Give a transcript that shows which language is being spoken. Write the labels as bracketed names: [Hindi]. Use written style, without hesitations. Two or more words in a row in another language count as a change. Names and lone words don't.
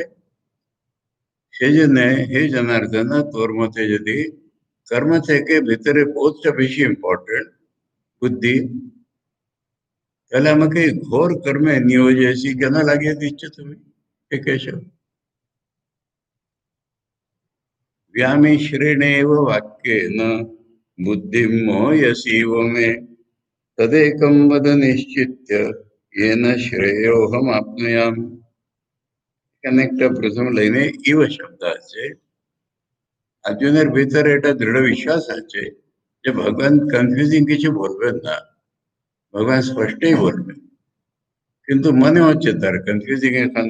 [Bangla] সেই জন্য হে জনার্দন, তোর মতে যদি কর্ম থেকে ভিতরে বোধটা বেশি ইম্পর্টেন্ট, বুদ্ধি, তাহলে আমাকে ঘোর কর্মে নিয়োজেছি কেন লাগিয়ে দিচ্ছ তুমি? হে কেশব, [Sanskrit] व्यामिश्रेणेव वाक्येन बुद्धिं मोहयसीव मे तदेकं वद निश्चित्य येन श्रेयोहमाप्नुयाम्। [Bangla] এখানে একটা প্রথম লাইনে ইব শব্দ আছে। অর্জুনের ভিতরে এটা দৃঢ় বিশ্বাস আছে যে ভগবান কনফিউজিং কিছু বলবেন না, ভগবান স্পষ্টই বলবেন, কিন্তু মনে হচ্ছে তার কনফিউজিং এখানে।